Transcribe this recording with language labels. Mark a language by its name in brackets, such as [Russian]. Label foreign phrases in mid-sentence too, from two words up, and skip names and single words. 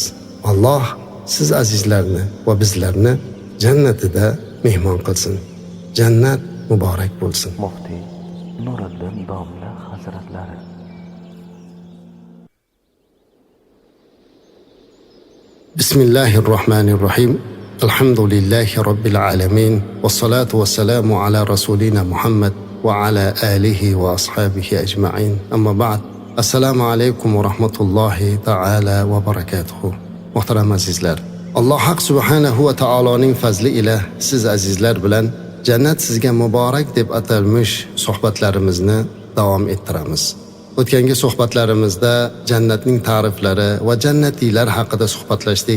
[Uzbek] Alloh siz azizlarni va bizlarni jannatida mehmon qilsin. Jannat muborak bo'lsin. Muftiy Nuriddin domla hazratlari. Bismillahirrohmanirrohim. [Arabic] الحمد لله رب العالمين. والصلاة والسلام على رسولنا محمد وعلى آله وأصحابه أجمعين. أما بعد. السلام عليكم ورحمة الله تعالى وبركاته. [Uzbek] Muhtaram azizlar, Alloh haq [Arabic] سبحانه وتعالى [Uzbek] fazli ila siz azizlar bilan jannat sizga muborak deb atalmish suhbatlarimizni davom ettiramiz. O'tgangi suhbatlarimizda jannatning ta'riflari va jannatiylar haqida suhbatlashdik.